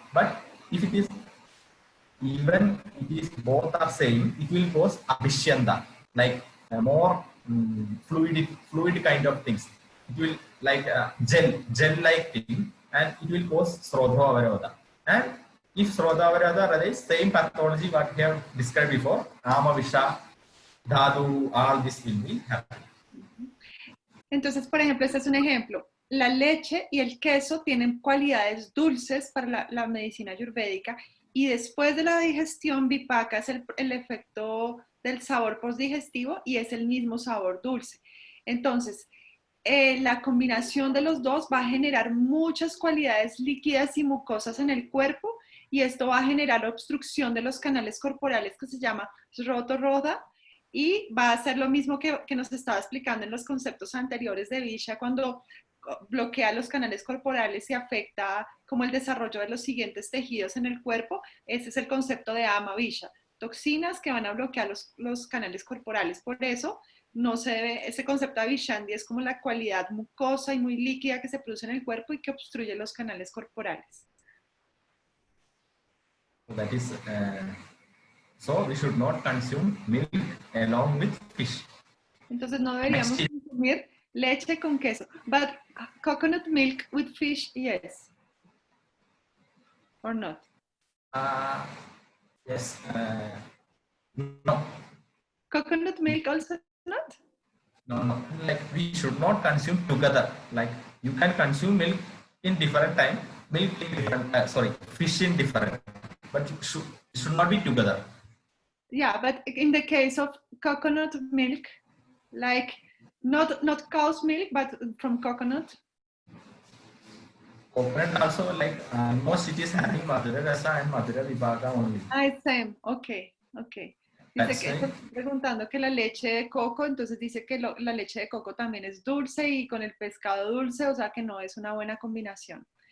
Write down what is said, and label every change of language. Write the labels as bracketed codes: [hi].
[en] But if it is even both are same, it will cause abhishyanta, like more fluid kind of things. It will like gel like thing, and it will cause srodha. And if srodha is same pathology what we have described before, ama visha, dhatu, all this will be happening. [es] Entonces, por ejemplo, este es un ejemplo. La leche y el queso tienen cualidades dulces para la medicina ayurvédica y después de la digestión, vipaka es el efecto del sabor postdigestivo y es el mismo sabor dulce. Entonces, la combinación de los dos va a generar muchas cualidades líquidas y mucosas en el cuerpo y esto va a generar obstrucción de los canales corporales que se llama sroto-rodha. Y va a ser lo mismo que nos estaba explicando en los conceptos anteriores de Visha, cuando bloquea los canales corporales y afecta como el desarrollo de los siguientes tejidos en el cuerpo. Ese es el concepto de ama Visha. Toxinas que van a bloquear los canales corporales. Por eso no se debe, ese concepto de Vishandi es como la cualidad mucosa y muy líquida que se produce en el cuerpo y que obstruye los canales corporales. [en] That is, so we should not consume milk along with fish. [es] Entonces no deberíamos consumir leche con queso. [en] But coconut milk with fish, yes. Or not? Yes. No. Coconut milk also not? No. Like we should not consume together. Like you can consume milk in different time, milk in different, fish in different, but it should not be together. Yeah, but in the case of coconut milk, like not cow's milk, but from coconut. Coconut also like most it is having madhura rasa and madhura vibhaga only. Same. Okay. [es] Dice que está preguntando que la leche de coco, entonces dice que la leche de coco también es dulce y con el pescado dulce, o sea que no es una buena combinación.